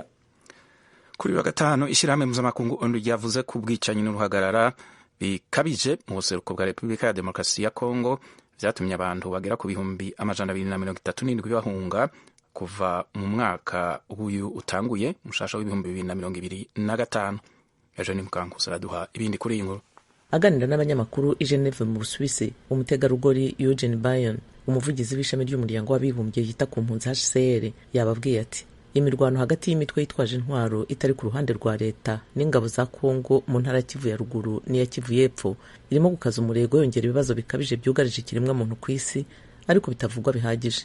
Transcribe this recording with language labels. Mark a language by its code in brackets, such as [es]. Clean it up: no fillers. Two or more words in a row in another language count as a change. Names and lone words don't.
[rn] Kuri wa gatanu ishirahamwe mpuzamakungu ONU ryavuze ko ubwicanyi n'uruhagarara bikabije mu buseruko bwa Repubulika ya Demokarasi ya Kongo vyatumye abantu bagera ku bihumbi 237 bahunga kuva mu mwaka uyu utanguye mushasha w'ibihumbi 2025. [rw] Eugene Mukankusi araduha ibindi kuri iyi nkuru. Aganira n'abanyamakuru i Geneve mu Busuwisi, umutegarugori Eugene Bayon, umuvugizi w'ishami ry'umuryango w'abibumbye yita ku mpunzi HCR, yababwiye ati imirwano hagati y'imitwe yitwaje intwaro itari ku ruhande rwa leta n'ingabo za Kongo mu ntara Kivu ya ruguru n'iya Kivu y'epfo irimo gukaza umurego yongera ibibazo bikabije byugarije ikiremwa muntu ku isi, ariko bitavugwa bihagije.